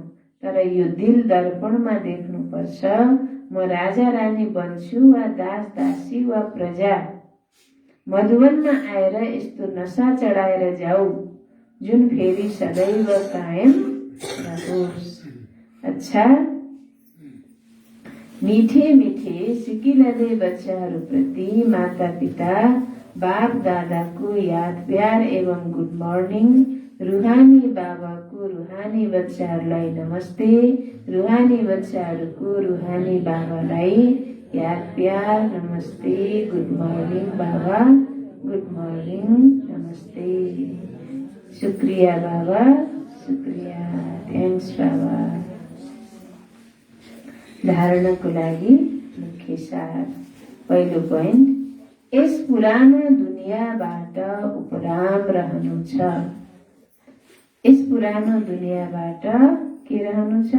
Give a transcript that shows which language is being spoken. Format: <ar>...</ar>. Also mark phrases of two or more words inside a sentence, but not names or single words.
<ne>तर यो दिल दर्पणमा देख्नुपर्छ, म राजा रानी बन्छु वा दास दासी वा प्रजा। मधुवनमा आएर यस्तो नशा चढाएर जाऊ जुन फेरि सदैव कायम रहोस्। अच्छा,</ne> <hi>मीठे मीठे सिकिलदे</hi> <ne>बच्चाहरूप्रति माता पिता बाप दादाको याद प्यार एवं</ne> <en>good morning.</en> <ne>रुहानी बाबाको रुहानी बच्चाहरूलाई नमस्ते। रुहानी बच्चाहरूको रुहानी बाबालाई याद प्यार नमस्ते।</ne> <en>good morning बाबा, good morning, नमस्ते।</en> <ne>शुक्रिया बाबा, शुक्रिया, थ्याङ्क्स बाबा। धारणाको लागि मुख्य सार। पहिलो पोइन्ट, यस पुरानो दुनियाँबाट उपराम रहनु छ। यस पुरानो दुनियाँबाट के रहनु छ?</ne>